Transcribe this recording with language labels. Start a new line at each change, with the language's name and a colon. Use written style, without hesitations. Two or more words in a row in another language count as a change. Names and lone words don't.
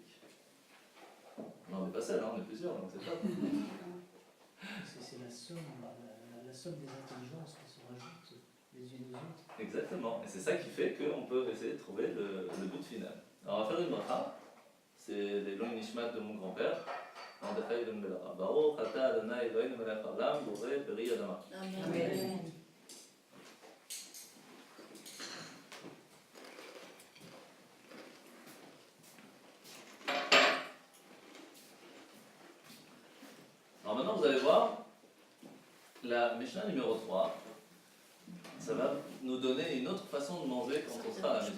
French: Non, on n'est pas seul, hein, on est plusieurs, donc c'est top. C'est la somme des intelligences qui se rajoutent les unes aux autres. Exactement, et c'est ça qui fait qu'on peut essayer de trouver le but final. Alors on va faire une bracha, c'est les longs nishmat de mon grand-père.
Hebrew: Baruch ata Adonai Eloheinu melech haolam borei peri adama.
French: Amen. Alors maintenant vous allez voir, la Mishnah numéro 3, ça va nous donner une autre façon de manger quand on sera à la maison.